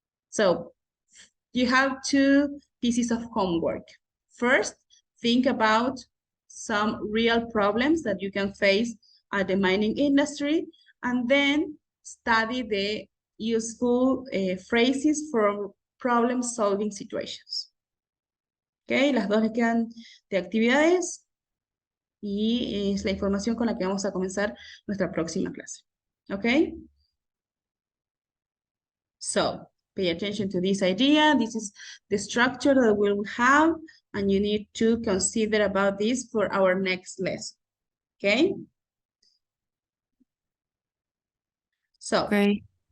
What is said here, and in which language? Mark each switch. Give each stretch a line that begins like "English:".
English: So you have 2 pieces of homework. First, think about some real problems that you can face at the mining industry, and then study the useful phrases for problem-solving situations.
Spanish: Okay, las dos les quedan de actividades y es la información con la que vamos a comenzar nuestra próxima clase.
English: Okay? So, pay attention to this idea. This is the structure that we will have, and you need to consider about this for our next lesson. Okay? So, Okay.